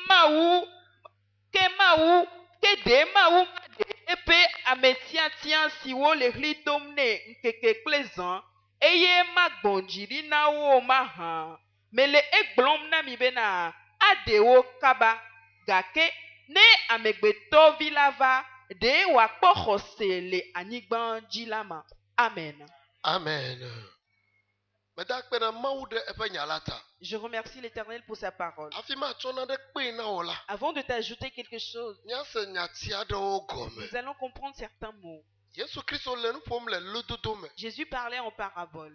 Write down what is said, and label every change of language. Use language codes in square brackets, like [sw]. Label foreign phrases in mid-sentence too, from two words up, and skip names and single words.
[ee] ɖe Mawu maɖe eƒe ametiatia siwo le ɣli dom nɛ ŋkeke kple zã eye magbɔ dzi ɖi na wo mahã. Mele egblɔm na mi bena aɖe wo kaba gake ne amegbetɔvi la va ɖe wòakpɔ xɔse le anyigba dzi la ma. Amen. Amen. [fr] Je remercie l'Éternel pour sa parole. Avant de t'ajouter quelque chose, nous allons comprendre certains mots. Jésus parlait en parabole.